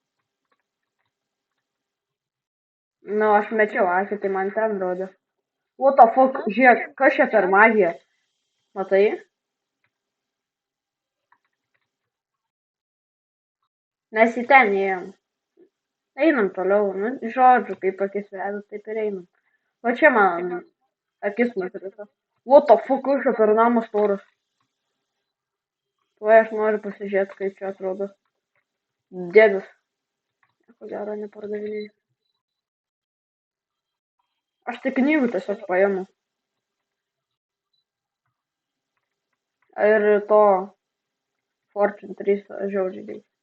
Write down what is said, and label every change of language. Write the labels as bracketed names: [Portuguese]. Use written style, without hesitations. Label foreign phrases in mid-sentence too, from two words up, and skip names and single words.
[Lithuanian] Nu, aš mečiau akį, tai man ten rodė. [English] What the fuck, [Lithuanian] žiūrėk, kas čia per magiją? Matai? Mes į ten ėjom. Einam toliau, nu, žodžiu, kaip akis veda, taip ir einam. Va čia man akis nukrito. [English] What the fuck, [Lithuanian] kas čia per namas storas? Tuoj aš noriu pasižiūrėti, kaip čia atrodo. Dėdus. Ko gero nepardavinėjai. Aš tik knygų tiesiog paimu. Ir to Fortune 3 žiaudžiai.